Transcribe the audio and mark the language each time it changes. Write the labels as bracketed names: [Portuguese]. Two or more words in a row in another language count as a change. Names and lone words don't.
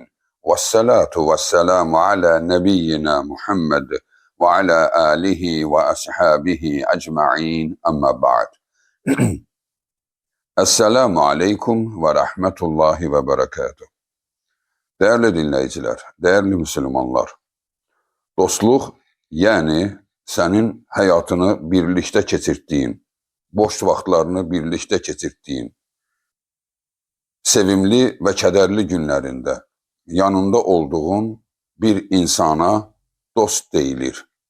[Arabic] والصلاة والسلام على نبينا محمد وعلى آله وأصحابه أجمعين. أما بعد. السلام عليكم ورحمة الله وبركاته. [Turkish] Değerli dinleyiciler, değerli Müslümanlar, [Azerbaijani] dostluq, yəni sənin həyatını birlikdə keçirtdiyin, boş vaxtlarını birlikdə keçirtdiyin, sevimli və kədərli günlərində yanında olduğun bir insana dost deyilir.